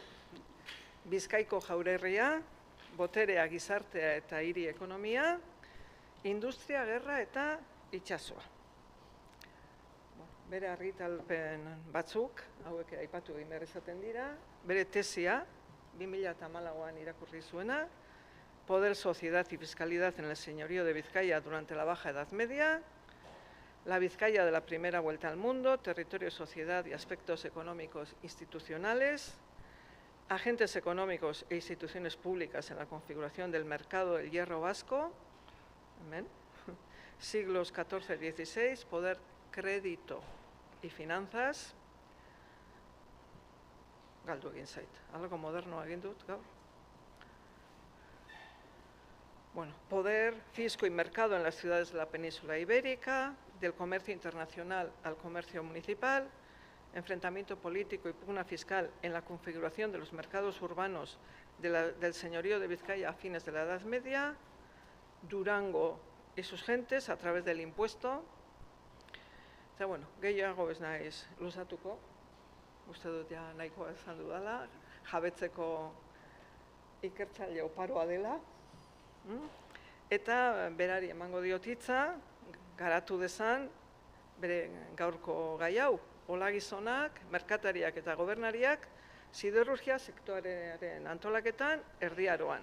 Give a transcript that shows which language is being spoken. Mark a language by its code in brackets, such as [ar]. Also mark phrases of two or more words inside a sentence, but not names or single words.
[eu] Bizkaiko jaurerria, boterea, gizartea eta hiri ekonomia, industria, gerra eta itsasoa. Bere argitalpen batzuk, hauek aipatu egin behar izaten dira, bere tesia, 2014an irakurri zuena, [es] Poder, Sociedad y Fiscalidad en el Señorío de Vizcaya durante la Baja Edad Media, la Vizcaya de la primera vuelta al mundo, territorio, sociedad y aspectos económicos institucionales, agentes económicos e instituciones públicas en la configuración del mercado del hierro vasco, siglos XIV-XVI, poder, crédito y finanzas, [eu] galdu egin zait, [es] algo moderno [eu] egin dut gaur. [es] Poder, fisco y mercado en las ciudades de la península ibérica, del comercio internacional al comercio municipal, enfrentamiento político y pugna fiscal en la configuración de los mercados urbanos del señorío de Vizcaya a fines de la Edad Media, Durango y sus gentes a través del impuesto. [eu] Eta, gehiago ez naiz luzatuko, uste dut ja nahikoa esan dudala, jabetzeko ikertzaile oparoa dela, eta berari emango diot hitza, garatu dezan bere gaurko gai hau, hola gizonak, merkatariak eta gobernariak, siderurgia sektorearen antolaketan Erdiaroan.